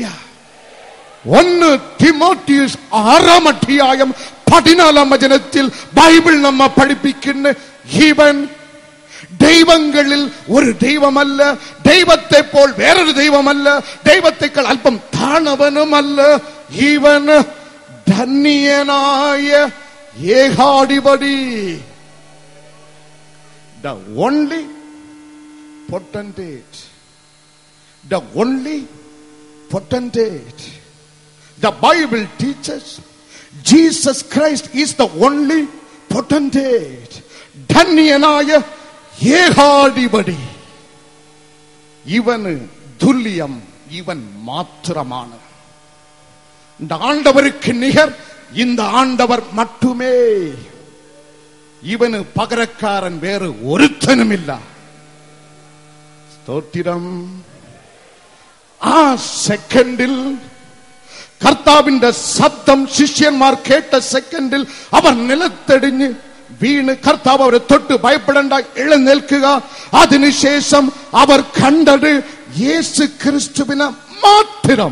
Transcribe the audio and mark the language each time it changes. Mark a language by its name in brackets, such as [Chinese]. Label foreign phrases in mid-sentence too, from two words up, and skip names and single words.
[Malayalam] 1 തിമോത്തിയോസ് 6-ാം അധ്യായം 14-ാം വചനത്തിൽ ബൈബിൾ നമ്മെ പഠിപ്പിക്കുന്ന ഇവൻ ദൈവങ്ങളിൽ ഒരു ദൈവമല്ല, ദൈവത്തെ പോൽ വേറൊരു ദൈവമല്ല, ദൈവത്തെക്കാൾ അല്പം താണവനുമല്ല. ഇവൻ ധന്യനായ ഏകാധിപതി. [English] The only potentate. The only potentate. The Bible teaches Jesus Christ is the only potentate. [Malayalam] ധന്യനായ ഏകാധിപതി. ഇവന് തുല്യം ഇവൻ മാത്രമാണ്. [Tamil] இந்த ஆண்டவருக்கு நிகர் இந்த ஆண்டவர் மட்டுமே. இவனு பகரக்காரன் வேறு ஒருத்தனும் இல்ல. ஸ்தோத்திரம். [Malayalam] ആ സെക്കൻഡിൽ കർത്താവിന്റെ ശബ്ദം ശിഷ്യന്മാർ കേട്ട സെക്കൻഡിൽ അവർ നിലത്തടിഞ്ഞ് വീണ് കർത്താവ് അവരെ തൊട്ട് ഭയപ്പെടേണ്ട, എഴുന്നേൽക്കുക. അതിനുശേഷം അവർ കണ്ടത് യേശു ക്രിസ്തുവിനെ മാത്രം.